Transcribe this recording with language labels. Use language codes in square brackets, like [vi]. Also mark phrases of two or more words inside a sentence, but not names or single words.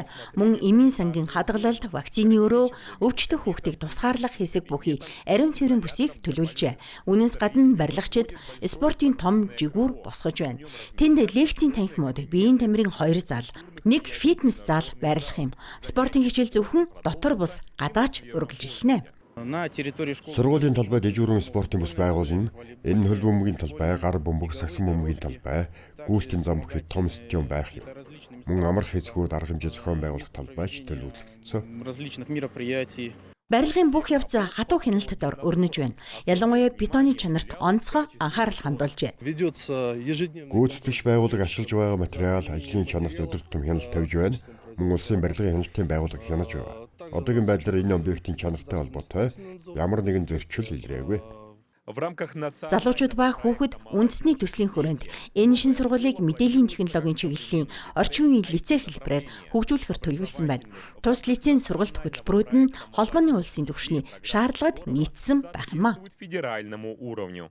[mn] Мөн эмийн сангийн хадгалалт, вакцины өрөө, өвчтөх хүүхдийг тусгаарлах хэсэг бүхий ариун цэврийн бүсийг төлөвлөжээ. Үүнээс гадна барилгачид спортын том жигүүр босгож байна. Тэнд лекцийн танхимууд, биеийн тамирын 2 зал, нэг фитнес зал байрлах юм. Спортын хичээл зөвхөн дотор бус гадаач үргэлжилнэ. [ru] На территории школы [mn] Сургуулийн талбайд дэжүүрэн спортын бус байгуулна. Энэ нь хөл бөмбөгийн талбай, гар бөмбөг, сагсан бөмбөгийн талбай, гүүлтийн зам бүхий том стадион байх юм. Мөн амрах хэсгүүд арга хэмжээ зохион байгуулах талбайч төлөвлөгдсөн. [ru] различных мероприятий. [mn] Барилгын бүх явц хатуу хяналтад өрнөж байна. Ялангуяа бетоны чанарт онцгой анхаарал хандуулжээ. [ru] Ведется ежедневно. [mn] Гүйцэтгэгч байгууллага ашиглаж байгаа материал, ажлын чанарт өдөр тутам хяналт тавьж байна. Мөн улсын барилгын хяналтын байгууллага хянаж байгаа. Одоогийн байдлаар энэ объектын чанартай холбоотой ямар нэгэн зөрчил илрээгүй. [ru] В рамках [mn] Залуучууд ба хүүхэд үндэсний төслийн хүрээнд энэ шин сургуулийг мэдээллийн технологийн чиглэлийн орчин үеийн лицей хэлбэрээр хөгжүүлэхээр төлөвлөсөн байна. Тус лицейн сургалт хөтөлбөрүүд нь холбооны улсын түвшний шаардлагад нийцсэн байх юм а. [ru] федеральному уровню.